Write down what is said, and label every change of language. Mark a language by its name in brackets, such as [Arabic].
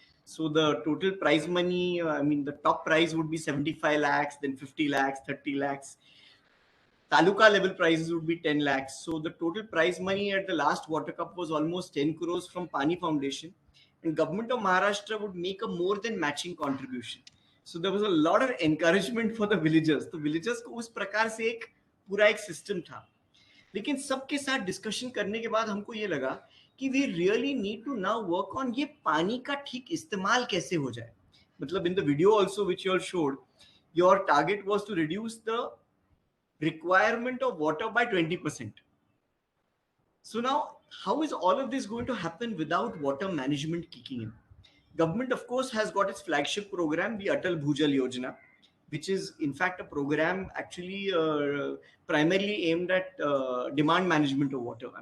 [English] So the total prize money, the top prize would be 75 lakhs, then 50 lakhs, 30 lakhs. Taluka level prizes would be 10 lakhs. So the total prize money at the last Water Cup was almost 10 crores from Pani Foundation. And government of Maharashtra would make a more than matching contribution. So there was a lot of encouragement for the villagers. [Hindi] तो villagers को उस प्रकार से एक पूरा एक system था. लेकिन सबके साथ डिस्कशन करने के बाद हमको ये लगा कि [English] we really need to now work on [Hindi] ये पानी का ठीक इस्तेमाल कैसे हो जाए. [English] मतलब in the video also which you all showed, your target was to reduce the requirement of water by 20%. So now, how is all of this going to happen without water management kicking in? Government, of course, has got its flagship program, the Atal Bhujal Yojana, which is in fact a program actually primarily aimed at demand management of water.